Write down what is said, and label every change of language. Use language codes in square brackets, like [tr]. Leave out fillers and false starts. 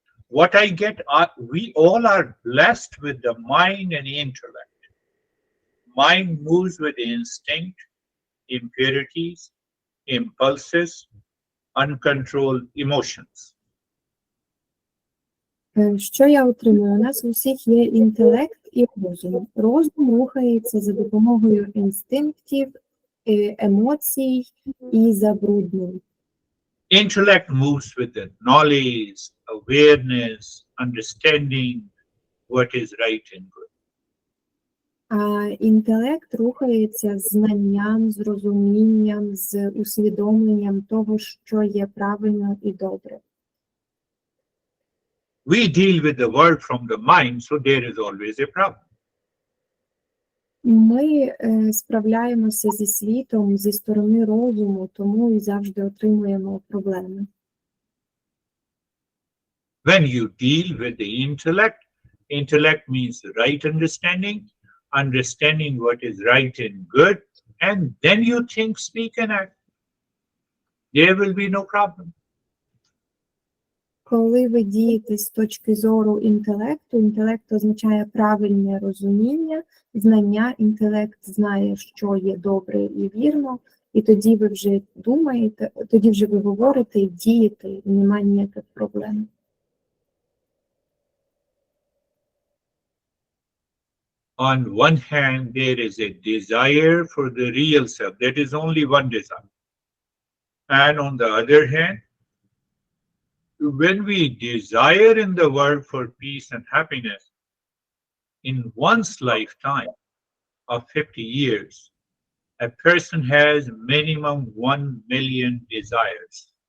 [en] What I get, we all are blessed with the mind and intellect. Mind moves with instinct, impurities, impulses, uncontrolled emotions. [uk] Що я отримую? У нас у всіх є інтелект і розум. Розум рухається за допомогою інстинктів, емоцій і забруднень. [en] Intellect moves with the knowledge, awareness, understanding what is right and good. [uk] А інтелект рухається з знанням, з розумінням, з усвідомленням того, що є правильно і добре. [en] We deal with the world from the mind, so there is always a problem. [uk] Ми справляємося зі світом зі сторони розуму, тому і завжди отримуємо проблеми. [en] When you deal with the intellect, intellect means right understanding, understanding what is right and good, and then you think, speak, and act. There will be no problem. [uk] Коли ви дієте з точки зору інтелекту, інтелект означає правильне розуміння, знання, інтелект знає, що є добре і вірно, і тоді ви вже думаєте, тоді вже ви говорите і дієте, і немає ніяких проблем. [en] On one hand, there is a desire for the real self. That is only one desire. And on the other hand, when we desire in the world for peace and happiness, in one's lifetime of 50 years, a person has minimum 1 million desires.